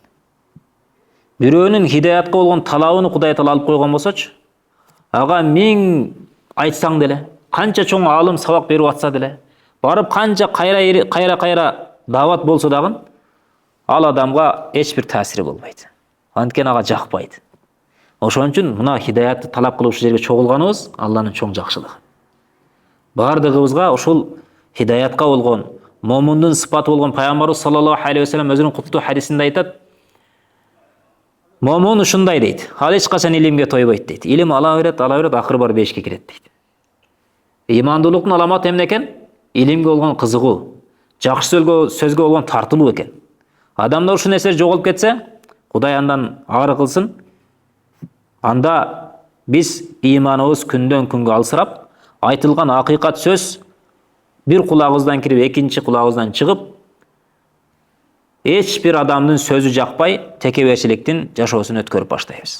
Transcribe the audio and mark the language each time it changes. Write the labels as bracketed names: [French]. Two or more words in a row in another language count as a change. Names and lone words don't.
[Kyrgyz] Бирөөнүн хидаятка болгон талабын Кудай Таала алып койгон болсочу, ага миң айтсаң деле, канча чоң алым сабак берип атса деле, барып канча кайра даават болсо дагы, ал адамга эч бир таасири болбойт. Анткени ага жакпайт. Ошон үчүн мына хидаятты талап кылып ушул жерге чогулганыбыз Алланын чоң жакшылыгы. Бардыгыбызга ушул хидаятка болгон, момундун сыпаты болгон пайгамбарыбыз [Arabic] صلى الله عليه وسلم [Kyrgyz] өзүнүн куттуу хадисинде айтат: момун ушундай дейт, ал эч качан илимге тойбойт дейт. Илим ала берет, акыры бар бешикке кирет дейт. Имандуулуктун аламаты эмне экен? Илимге болгон кызыгуу, жакшы сөзгө болгон тартылуу экен. Адамда ушул нерсе жоголуп кетсе, Кудай андан ары кылсын, анда биз иманыбыз күндөн күнгө алсырап, айтылган акыйкат сөз бир кулагыбыздан кирип, экинчи кулагыбыздан чыгып, эч бир адамдын сөзү жакпай, текеберчиликтин жашоосун өткөрүп баштайбыз.